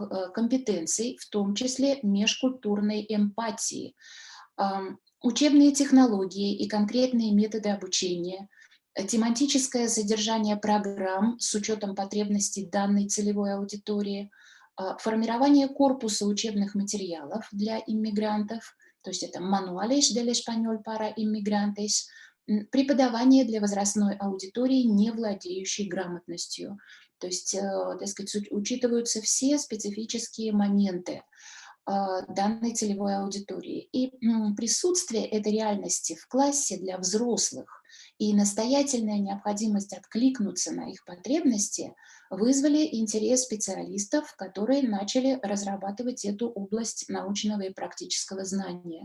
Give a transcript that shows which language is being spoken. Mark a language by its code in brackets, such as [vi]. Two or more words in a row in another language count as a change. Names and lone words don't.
[ru] компетенций, в том числе межкультурной эмпатии, учебные технологии и конкретные методы обучения, тематическое содержание программ с учетом потребностей данной целевой аудитории, формирование корпуса учебных материалов для иммигрантов, то есть это [es] manuales del español para inmigrantes, [ru] преподавание для возрастной аудитории, не владеющей грамотностью. То есть, так сказать, учитываются все специфические моменты данной целевой аудитории. И присутствие этой реальности в классе для взрослых И настоятельная необходимость откликнуться на их потребности вызвали интерес специалистов, которые начали разрабатывать эту область научного и практического знания.